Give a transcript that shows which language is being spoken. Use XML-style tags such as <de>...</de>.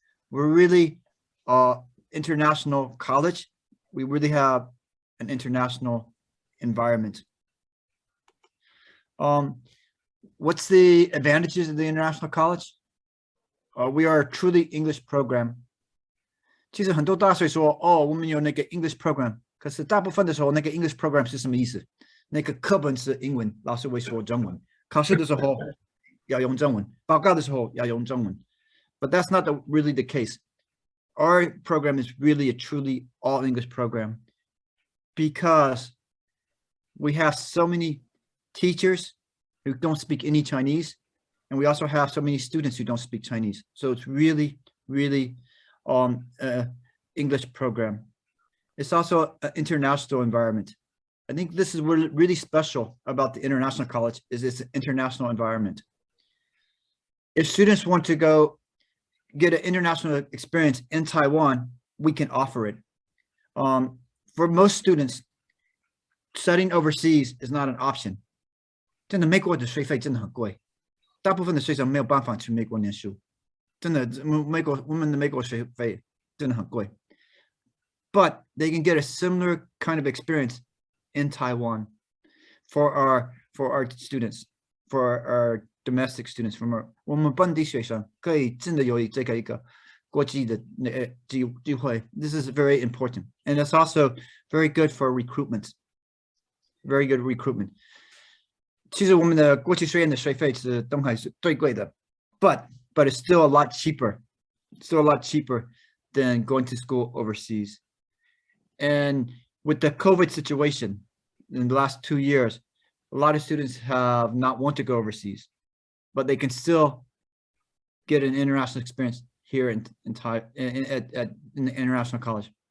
<en>We're really international college. We really have an international environment. What's the advantages of the international college? We are a truly English program.</en> <zh>其实很多大学说，我们有那个 English program， 可是大部分的时候，那个 English program 是什么意思？那个课本是英文，老师会说中文，考试的时候要用中文，报告的时候要用中文。</zh> <en>But that's not really the case. Our program is really a truly all English program because we have so many teachers who don't speak any Chinese, and we also have so many students who don't speak Chinese. So it's really, really English program. It's also an international environment. I think this is really special about the international college is it's an international environment. If students want to go get an international experience in Taiwan, we can offer it. For most students, studying overseas is not an option.</en> <zh>真的美国的学费真的很贵，大部分的学生没有办法去美国念书，真的我们的美国学费真的很贵。</zh> <en>But they can get a similar kind of experience in Taiwan for our students, for our domestic students, from</en> <zh>我们本地学生可以真的有这个一个国际的机会。</zh> <en>This is very important, and it's also very good for recruitment. Very good recruitment.</en> <zh>其实我们的国际学院的学费是东海是最贵的</zh> <en>but it's still a lot cheaper. Still a lot cheaper than going to school overseas. And with the COVID situation in the last 2 years, a lot of students have not want to go overseas, but they can still get an international experience here in the international college.</en>